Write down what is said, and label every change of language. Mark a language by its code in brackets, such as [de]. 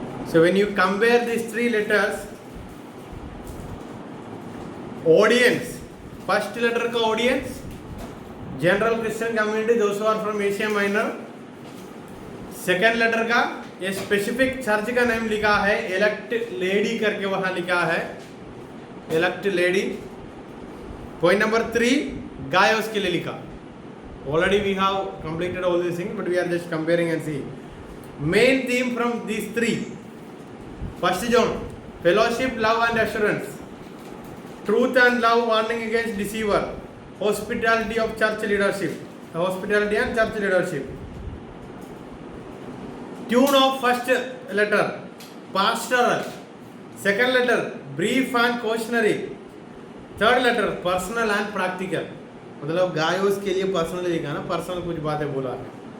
[en] So when you compare these 3 letters, audience, first letter [hi] का [en] audience, general Christian community, those who are from Asia Minor. [hi] Second letter का ये specific church का name लिखा है, elect lady करके वहां लिखा है, एलेक्ट लेडी। पॉइंट नंबर 3 गायोस के लिए लिखा। [en] Already we have completed all this thing but we are just comparing and see main theme from this 3। First John, fellowship, love and assurance, truth and love, warning against deceiver, hospitality of church leadership, hospitality and church leadership. Tune of first letter, pastoral. Second letter, brief and cautionary. Third letter, personal and practical. [hi] मतलब गायोस के लिए personal लिखा ना, personal कुछ बातें बोला है।